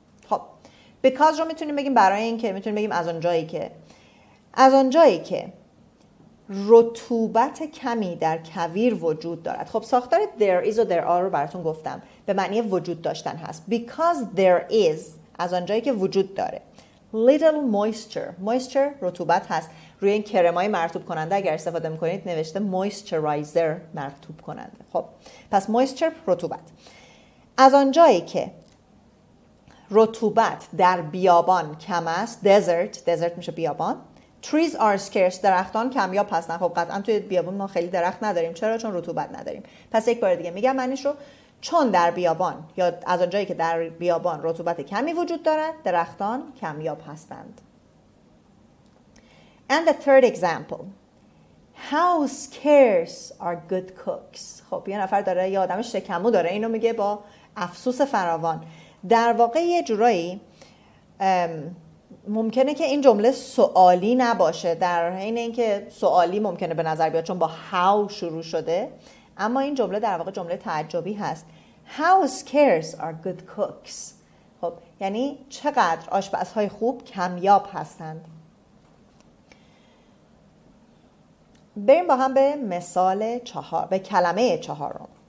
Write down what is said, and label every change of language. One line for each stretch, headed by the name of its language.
Persian: خب because رو میتونیم بگیم برای این که میتونیم بگیم از آنجایی که رطوبت کمی در کویر وجود دارد. خب ساختار there is و there are رو براتون گفتم به معنی وجود داشتن هست.
English: Because there is
Persian: از آنجایی که وجود داره.
English: Little moisture
Persian: رطوبت هست. روی این کرمای مرطوب کننده اگر استفاده میکنید نوشته moisturizer مرطوب کننده. خب پس moisture رطوبت. از آنجایی که رطوبت در بیابان کم است، desert میشه بیابان.
English: Trees are scarce
Persian: درختان کمیاب هستن. خب قطعا توی بیابان ما خیلی درخت نداریم. چرا؟ چون رطوبت نداریم. پس یک بار دیگه میگم معنیش رو، چون در بیابان یا از آنجایی که در بیابان رطوبت کمی وجود دارد درختان کمیاب هستند.
English: And the third example. How scarce are good cooks.
Persian: خب یه نفر داره، یه آدم شکمو داره، اینو میگه با افسوس فراوان. در واقع یه جورایی ممکنه که این جمله سوالی نباشه، در حین اینکه سوالی ممکنه به نظر بیاد چون با how شروع شده، اما این جمله در واقع جمله تعجبی هست.
English: How scarce are good cooks.
Persian: خب یعنی چقدر آشپزهای خوب کمیاب هستند. بریم با هم به مثال 4، به کلمه 4.